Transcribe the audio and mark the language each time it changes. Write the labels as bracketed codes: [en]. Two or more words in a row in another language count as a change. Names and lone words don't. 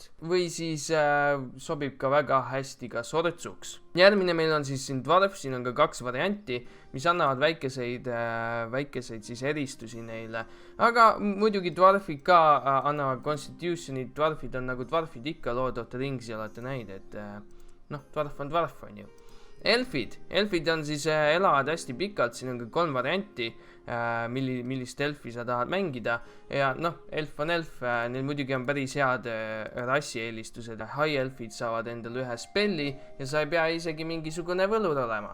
[et] Või siis sobib ka väga hästi ka sortsuks. Järgmine meil on siis siin dwarf, siin on ka kaks varianti, mis annavad väikeseid siis eristusi neile. Aga muidugi dwarfid ka annavad constitutionid, dwarfid on nagu dwarfid ikka, Lord of the Rings'i olete näid, et dwarf on ju. Elfid on siis elavad hästi pikalt, siin on ka 3 varianti, millist elfi sa tahad mängida. Ja elf on elf, neil muidugi on päris head rassieelistused. High elfid saavad endale ühe spelli ja sa ei pea isegi mingisugune võlur olema.